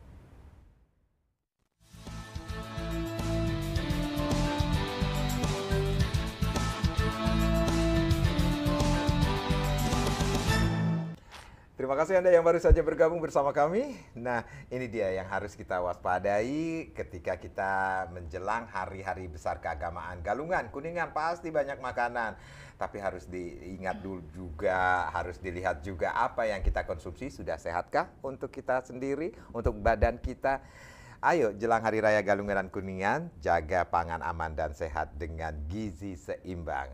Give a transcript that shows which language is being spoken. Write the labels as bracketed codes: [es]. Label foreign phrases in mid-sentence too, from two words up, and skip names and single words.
[id] Terima kasih Anda yang baru saja bergabung bersama kami. Nah, ini dia yang harus kita waspadai ketika kita menjelang hari-hari besar keagamaan. Galungan, Kuningan pasti banyak makanan. Tapi harus diingat dulu juga, harus dilihat juga apa yang kita konsumsi sudah sehatkah untuk kita sendiri, untuk badan kita. Ayo jelang Hari Raya Galungan dan Kuningan, jaga pangan aman dan sehat dengan gizi seimbang.